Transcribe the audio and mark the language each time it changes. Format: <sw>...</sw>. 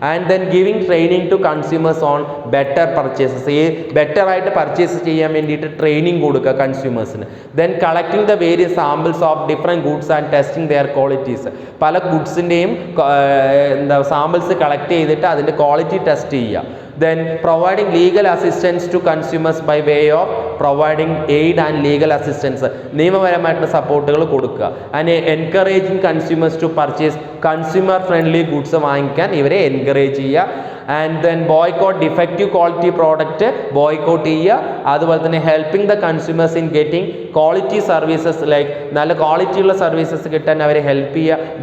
<en>And then giving training to consumers on better purchases.</en> <ml>ഈ ബെറ്ററായിട്ട് purchase ചെയ്യാൻ വേണ്ടിയിട്ട് ട്രെയിനിങ് കൊടുക്കുക കൺസ്യൂമേഴ്സിന്.</ml> <en>Then collecting the various samples of different goods and testing their qualities.</en> <ml>പല ഗുഡ്സിൻ്റെയും samples collect ചെയ്തിട്ട് അതിൻ്റെ quality test ചെയ്യുക.</ml> <en>Then providing legal assistance to consumers by way of providing aid and legal assistance.</en> <ml>നിയമപരമായിട്ടുള്ള സപ്പോർട്ടുകൾ കൊടുക്കുക.</ml> <en>and encouraging consumers to purchase consumer friendly goods</en> <ml>വാങ്ങിക്കാൻ ഇവരെ encourage ചെയ്യുക.</ml> <en>And then boycott defective quality product boycott ചെയ്യുക.</en> <ml>അതുപോലെ തന്നെ</ml> <en>helping the consumers in getting quality services,</en> <ml>like നല്ല ക്വാളിറ്റിയുള്ള സർവീസസ് കിട്ടാൻ അവരെ ഹെൽപ്പ് ചെയ്യുക.</ml>